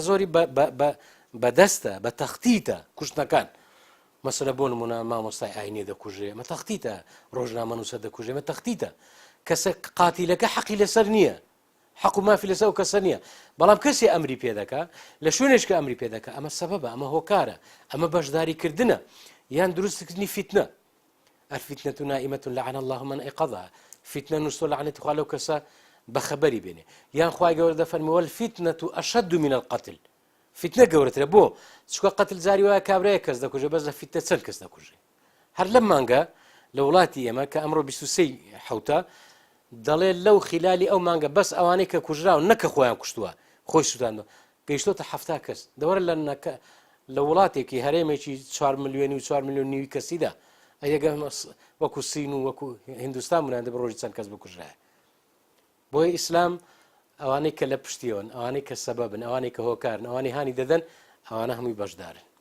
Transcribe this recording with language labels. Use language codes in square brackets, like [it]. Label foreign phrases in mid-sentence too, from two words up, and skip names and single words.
[ckb] زۆری بەدەستە بە تەختیتە کوشتنەکان مەسەلە بۆ نمونە مامۆستای ئاینێ دەکوژێ مە تەختیتە ڕۆژنامە نووسە دەکوژێ مە تەختیتە کەسە قاتیلەکە حەقی لەسەر نییە حەق و مافی لەسەر و کەسە نییە بەڵام کەسی ئەمری پێ دەکا لە شوێنێشکە ئەمری پێ دەکا ئەمە سەبەبە ئەمە هۆکارە ئەمە بەشداریکردنە یان دروستکردنی فیتنە [ar] الفتنة نائمة لعن الله من أيقظها [ckb] فتنة نووسۆ لعنەتی خوا لەو کەسە بەخەبەری بێنێ یان خوای گەورە دەفەرمێ [ar] والفتنة أشد من القتل [ckb] فتنە گەورەترە بۆ چکە قەتل زاری وایە کابرایە کەس دەکوژێ بەس لە فتنە چەند کەس دەکوژێ هەر لەم مانگە لە وڵاتی ئێمە کە ئەمڕۆ 23 حەوتە دەڵێ لەو خلالی ئەو مانگە بەس ئەوانەی کە کوژراون نەکە خۆیان کوشتووە خۆی سووتاندەوە گەیشتۆتە 70 کەس دەوەرە لە وڵاتێکی هەرێمێکی 4 ملیۆنی و 4 ملیۆن نیوی کەسیدا ئەگە وەکو سین و وەکو هندستان بناندە بە ڕۆژی چەند کەس بکوژرایە بۆیە ئیسلام ئەوانەی کە لە پشتیۆن ئەوانەی کە سەبەبن ئەوانەی کە هۆکارن ئەوانەی هانی دەدەن ئەوانە هەمووی بەشدارن